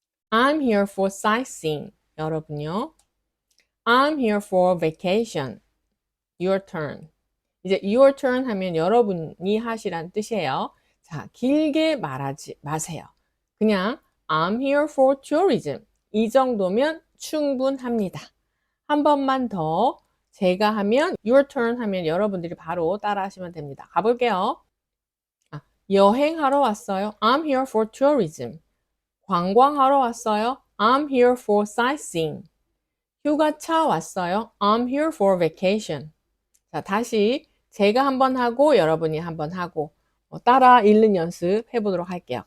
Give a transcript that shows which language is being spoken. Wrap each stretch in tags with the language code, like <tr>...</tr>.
<en>I'm here for sightseeing.</en> <ko>여러분요.</ko> <en>I'm here for vacation. Your turn.</en> <ko>이제 your turn 하면 여러분이 하시란 뜻이에요. 자, 길게 말하지 마세요.</ko> <en>그냥 I'm here for tourism.</en> <ko>이 정도면 충분합니다. 한 번만 더 제가 하면 your turn 하면 여러분들이 바로 따라 하시면 됩니다. 가볼게요. 아, 여행하러 왔어요.</ko> <en>I'm here for tourism.</en> <ko>관광하러 왔어요.</ko> <en>I'm here for sightseeing.</en> <ko>휴가차 왔어요.</ko> <en>I'm here for vacation.</en> <ko>자, 다시 제가 한번 하고 여러분이 한번 하고 따라 읽는 연습 해보도록 할게요.</ko>